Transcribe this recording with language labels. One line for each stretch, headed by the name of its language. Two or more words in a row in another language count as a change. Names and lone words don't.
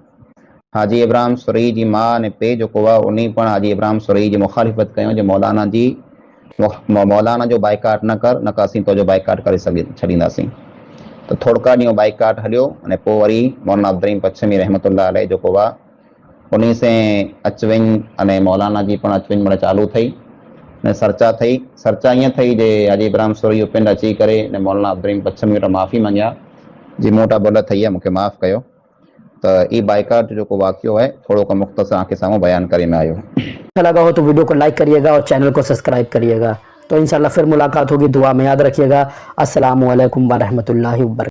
Sindhi: हाजी इब्राहिम सुरई जी माउ अने पीउ जेको आहे उन पण हाजी इब्राहिम सुरई जी मुखालिफ़त कयूं जे मौलाना जो बाइकाट न कर, न असीं तुंहिंजो बाइकाट करे छॾींदासीं। त थोड़का ॾींहं बाइकाट हलियो, अने पोइ वरी मौलाना अब्दुर्रहीम पच्छमी रहमतुल्लाह अलैह जेको आहे उन्हीं से अचवञ अने मौलाना जी पण अचवञ मणे चालू थी ने चर्चा थी। चर्चा ईअं थी जे अजी इब्राहिम सोरी पिंड अची करे ने मौलाना अब्दुल पच्छम वटि माफ़ी मंगिया जी मोटा भुल थी आहे मूंखे माफ़ कयो। तो ई बाइकाट जो वाक़ियो है थोड़ो को मुख़्तसर आंखे साम्हूं बयान करे में आयो।
Hindi: अच्छा लगा हो तो वीडियो को लाइक करिएगा और चैनल को सब्सक्राइब करिएगा। तो इंशाल्लाह फिर मुलाकात होगी, दुआ में याद रखिएगा।
Arabic: السلام عليكم ورحمة الله وبركاته.